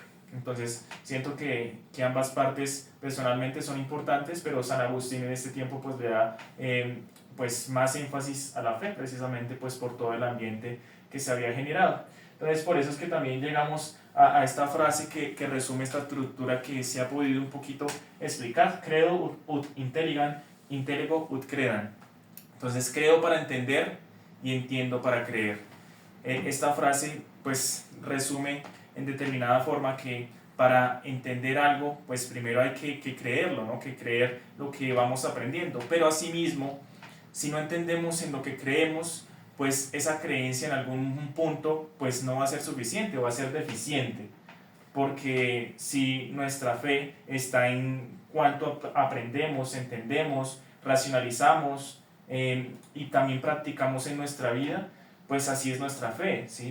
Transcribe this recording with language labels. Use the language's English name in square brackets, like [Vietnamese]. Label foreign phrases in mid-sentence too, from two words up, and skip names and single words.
[Spanish] Entonces, siento que ambas partes personalmente son importantes, pero San Agustín en este tiempo pues le da pues más énfasis a la fe, precisamente pues por todo el ambiente que se había generado. Entonces, por eso es que también llegamos a esta frase que resume esta estructura que se ha podido un poquito explicar: [Latin] credo ut intelligam, intellego ut credam. [Spanish] Entonces, creo para entender y entiendo para creer. Esta frase pues resume en determinada forma que para entender algo pues primero hay que creerlo, ¿no? Que creer lo que vamos aprendiendo, pero asimismo si no entendemos en lo que creemos, pues esa creencia en algún punto pues no va a ser suficiente o va a ser deficiente, porque si nuestra fe está en cuanto aprendemos, entendemos, racionalizamos y también practicamos en nuestra vida, pues así es nuestra fe, ¿sí?